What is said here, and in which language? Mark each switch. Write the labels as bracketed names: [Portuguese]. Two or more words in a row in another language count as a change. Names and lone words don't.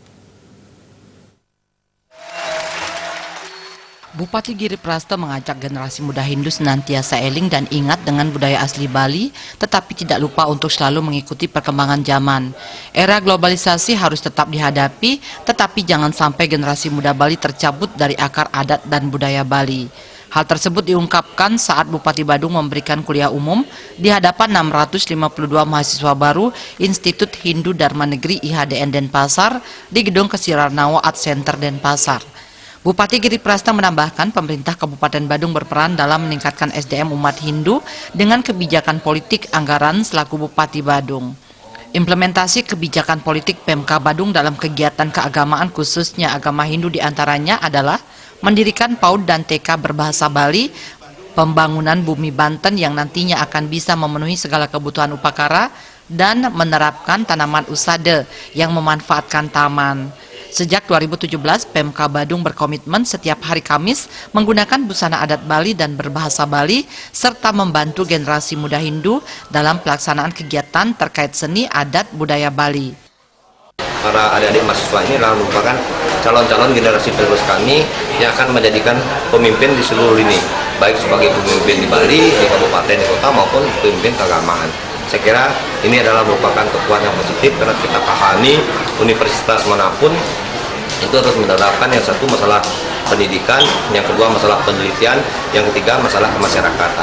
[Indonesian] Bupati Giriprasta mengajak generasi muda Hindu senantiasa eling dan ingat dengan budaya asli Bali, tetapi tidak lupa untuk selalu mengikuti perkembangan zaman. Era globalisasi harus tetap dihadapi, tetapi jangan sampai generasi muda Bali tercabut dari akar adat dan budaya Bali. Hal tersebut diungkapkan saat Bupati Badung memberikan kuliah umum di hadapan 652 mahasiswa baru Institut Hindu Dharma Negeri IHDN Denpasar di Gedung Kesirarnawa Art Center Denpasar. Bupati Giriprasta menambahkan pemerintah Kabupaten Badung berperan dalam meningkatkan SDM umat Hindu dengan kebijakan politik anggaran selaku Bupati Badung. Implementasi kebijakan politik Pemka Badung dalam kegiatan keagamaan khususnya agama Hindu diantaranya adalah mendirikan PAUD dan TK berbahasa Bali, pembangunan bumi Banten yang nantinya akan bisa memenuhi segala kebutuhan upakara, dan menerapkan tanaman usade yang memanfaatkan taman. Sejak 2017, Pemka Badung berkomitmen setiap hari Kamis menggunakan busana adat Bali dan berbahasa Bali, serta membantu generasi muda Hindu dalam pelaksanaan kegiatan terkait seni adat budaya Bali. Para adik-adik mahasiswa ini adalah merupakan calon-calon generasi penerus kami yang akan menjadikan pemimpin di seluruh lini, baik sebagai pemimpin di Bali, di kabupaten, di kota, maupun pemimpin keagamaan. Saya kira ini adalah merupakan kekuatan yang positif karena kita pahami universitas manapun itu harus menerapkan yang satu masalah pendidikan, yang kedua masalah penelitian, yang ketiga masalah kemasyarakatan.